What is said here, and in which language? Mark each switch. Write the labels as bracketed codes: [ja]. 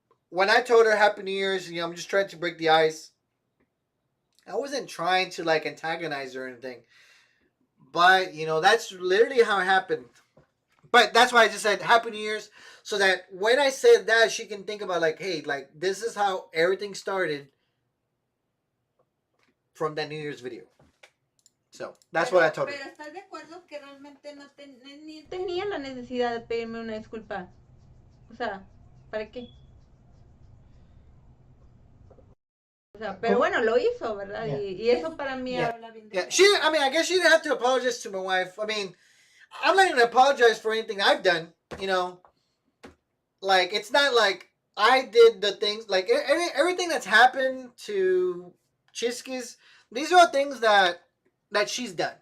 [en] When I told her Happy New Year's, you know, I'm just trying to break the ice. I wasn't trying to like antagonize her or anything. But, you know, that's literally how it happened. But that's why I just said Happy New Year's, so that when I said that, she can think about like, hey, like this is how everything started from that New Year's video. So that's what I told her. [es] Pero ¿estás de acuerdo que realmente no ni tenía la necesidad de pedirme una disculpa? O sea, ¿para qué? O sea, pero bueno, lo hizo, ¿verdad? [en] Yeah. [es] Y eso para mí [en] Yeah. [es] habla bien de [en] Yeah, [es] ella. [en] I mean, I guess she didn't have to apologize to my wife. I mean, I'm not going to apologize for anything I've done, you know. Like, it's not like I did the things, like, everything that's happened to Chiskis, these are all things that she's done.